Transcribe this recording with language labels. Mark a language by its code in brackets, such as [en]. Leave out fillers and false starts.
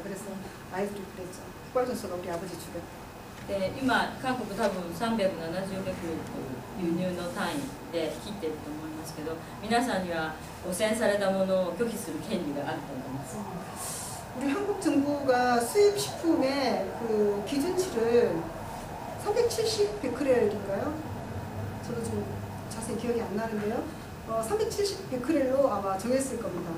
[ko] 그래서 아이들이 그랬죠. 흑발전소가 우리 아버지 죽였다. [ja] で今韓国多分370億輸入の単位で切っていると思いますけど、皆さんには汚染されたものを拒否する権利があると思います。 [ko] 우리 한국 정부가 수입 식품의 그 기준치를 370 베크렐인가요? 저도 지금 자세히 기억이 안 나는데요. 370 베크렐로 아마 정했을 겁니다.